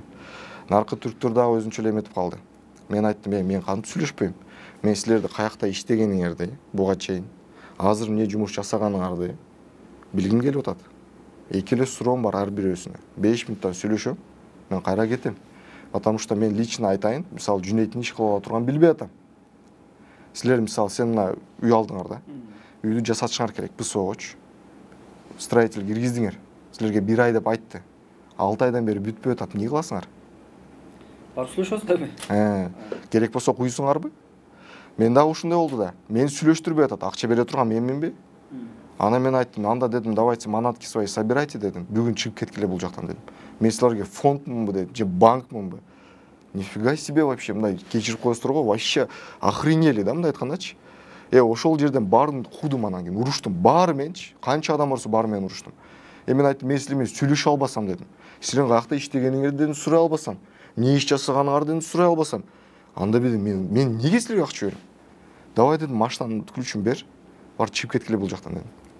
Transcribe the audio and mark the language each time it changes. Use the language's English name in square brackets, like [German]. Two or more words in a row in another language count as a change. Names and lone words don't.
[Kyrgyz] Наркы түрктөр дагы өзүнчө эле эметип калды. Мен айттым, мен кантип сүйлөшпөйм? Мен силерди каякта иштегениңерди буга чейин, азыр эмне жумуш жасаганыңарды билгим келип атат. Эки эле суроом бар ар бирөөсүнө. 5 мүнөттөн сүйлөшөм, мен кайра кетем. [Russian] Потому что [Kyrgyz] мен лично айтайын, мисалы Жүнейттин иш кыла турган билбей атам. Силер мисалы сен мына үй алдыңар да. Үйдү жасатышыңар керек, БСОчу. Строитель киргиздиңер. Силерге 1 ай деп айтты. 6 айдан бери бүтпөй атат, эмне кыласыңар? Барып сүйлөшөсүңөрбү? Керек болсо куйсуңарбы? Мен дагы ушундай болду да. Мени сүйлөштүрбөй атат, акча бере турган менминби? Ана мен айттым, анда дедим, [Russian] давайте манатки свои собирайте дедим. [Kyrgyz] Бүгүн чыгып кеткиле бул жактан дедим. Мен силерге фондмунбу дедим, же банкмунбу? [Russian] Нифига себе вообще, [Kyrgyz] мындай кечирип коесуңар го, [Russian] вообще охренели [Kyrgyz] да мындай айткандачы. Ошол жерден баарын кудум, анан кийин уруштум, баары менчи, канча адам барса баары менен уруштум. Мен айттым, мен силер менен сүйлөшө албасам дедим. Силердин каякта иштегениңерди дедим, сурай албасам, эмне иш жасаганыңарды дедим, сурай албасам. Анда дедим, мен эмнеге силерге акча берем? Давай дедим, машинанын ключун бер, бар чыгып кеткиле бул жактан дедим.